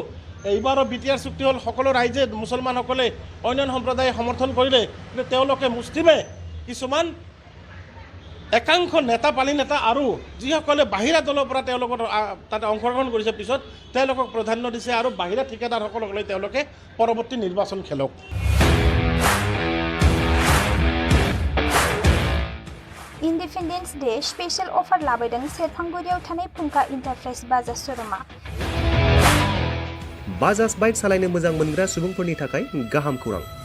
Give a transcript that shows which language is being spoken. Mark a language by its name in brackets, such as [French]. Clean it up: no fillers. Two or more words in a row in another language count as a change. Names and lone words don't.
[Assamese] এইবাৰো BTR চুক্তি হ'ল, সকলো ৰাইজে মুছলমানসকলে অন্যান্য সম্প্ৰদায়ে সমৰ্থন কৰিলে। কিন্তু তেওঁলোকে মুছলিমে কিছুমান একাংশ নেতা পালি নেতা আৰু যিসকলে বাহিৰা দলৰ পৰা তেওঁলোকৰ তাতে অংশগ্ৰহণ কৰিছে পিছত তেওঁলোকক প্ৰাধান্য দিছে আৰু বাহিৰা ঠিকাদাৰসকলক লৈ তেওঁলোকে পৰৱৰ্তী নিৰ্বাচন খেলক। [English] Independence Day special offer [Bodo] लाबोदों सेरफांगुरियाव थानाय फुंखा इन्टारप्राइज बाजाज श'रुमा। बाजाज बाइक सालायनो मोजां मोनग्रा सुबुंफोरनि थाखाय गाहाम खौरां।